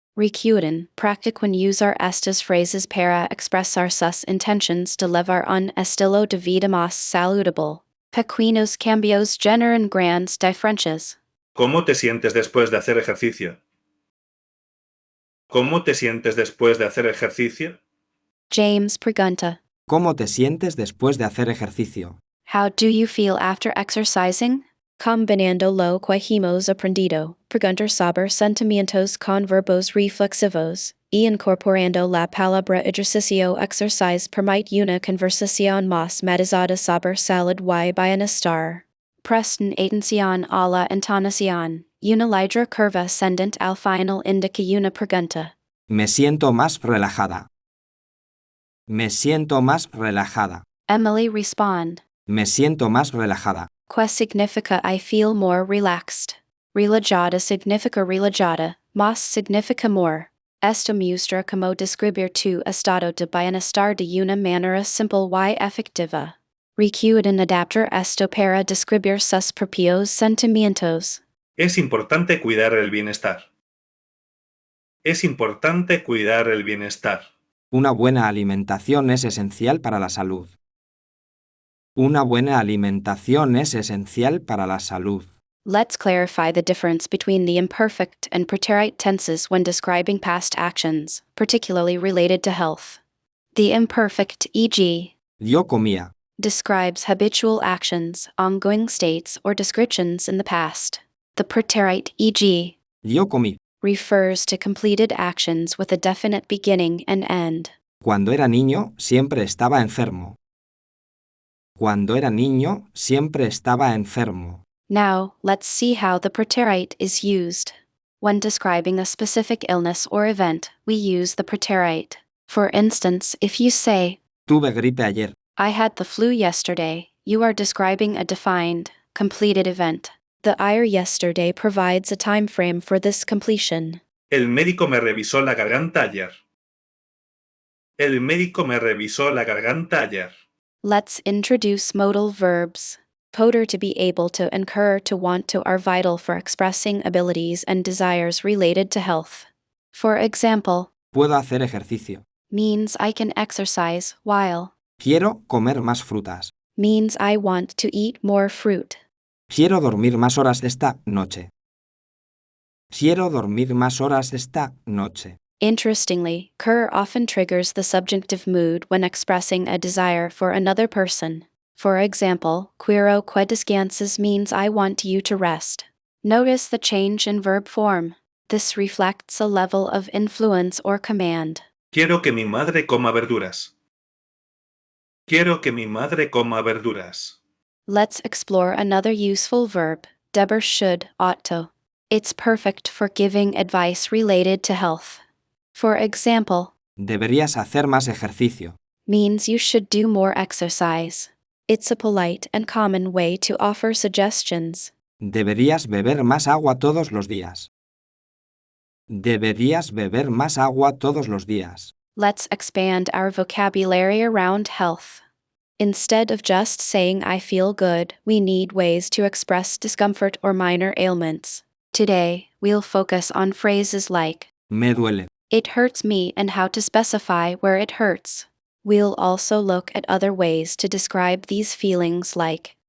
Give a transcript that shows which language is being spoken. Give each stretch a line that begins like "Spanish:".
Spanish: Recuerden, practiquen usar estas frases para expresar sus intenciones de llevar un estilo de vida más saludable. Pequeños cambios generan grandes diferencias. ¿Cómo te sientes después de hacer ejercicio? ¿Cómo te sientes después de hacer ejercicio? James pregunta. ¿Cómo te sientes después de hacer ejercicio?
English: How do you feel after exercising?
Spanish: Combinando lo que hemos aprendido, preguntar sobre sentimientos con verbos reflexivos, y incorporando la palabra ejercicio exercise permite una conversación más matizada sobre salud y bienestar. Presten atención a la entonación, una ligera curva ascendente al final indica una pregunta. Me siento más relajada. Me siento más relajada. Emily respond. Me siento más relajada. Que significa
English: I feel more relaxed.
Spanish: Relajada significa relajada, más significa more. Esto muestra cómo describir tu estado de bienestar de una manera simple y efectiva. Recuerden adaptar esto para describir sus propios sentimientos. Es importante cuidar el bienestar. Es importante cuidar el bienestar. Una buena alimentación es esencial para la salud. Una buena alimentación es esencial para la salud.
English: Let's clarify the difference between the imperfect and pretérito tenses when describing past actions, particularly related to health. The imperfect, e.g.,
Spanish: Yo comía.
English: describes habitual actions, ongoing states, or descriptions in the past. The pretérito, e.g.,
Spanish: Yo comí.
English: refers to completed actions with a definite beginning and end.
Spanish: Cuando era niño, siempre estaba enfermo. Cuando era niño, siempre estaba enfermo.
English: Now, let's see how the pretérito is used. When describing a specific illness or event, we use the pretérito. For instance, if you say, Tuve gripe ayer. I had the flu yesterday, you are describing a defined, completed event. The IR yesterday provides a time frame for this completion.
Spanish: El médico me revisó la garganta ayer. El médico me revisó la garganta ayer.
English: Let's introduce modal verbs. Poder to be able to, incur to, want to are vital for expressing abilities and desires related to health. For example,
Spanish: Puedo hacer ejercicio.
English: means I can exercise, while
Spanish: Quiero comer más frutas.
English: means I want to eat more fruit.
Spanish: Quiero dormir más horas esta noche. Quiero dormir más horas esta noche.
English: Interestingly, cur often triggers the subjunctive mood when expressing a desire for another person. For example,
Spanish: quiero que descanses
English: means I want you to rest. Notice the change in verb form. This reflects a level of influence or command.
Spanish: Quiero que mi madre coma verduras. Quiero que mi madre coma verduras.
English: Let's explore another useful verb, deber should, ought to. It's perfect for giving advice related to health. For example, Deberías hacer más ejercicio. means you should do more exercise. It's a polite and common way to offer suggestions.
Spanish: Deberías beber más agua todos los días. Deberías beber más agua todos los días.
English: Let's expand our vocabulary around health. Instead of just saying I feel good, we need ways to express discomfort or minor ailments. Today, we'll focus on phrases like,
Spanish: Me duele.
English: it hurts me, and how to specify where it hurts. We'll also look at other ways to describe these feelings like,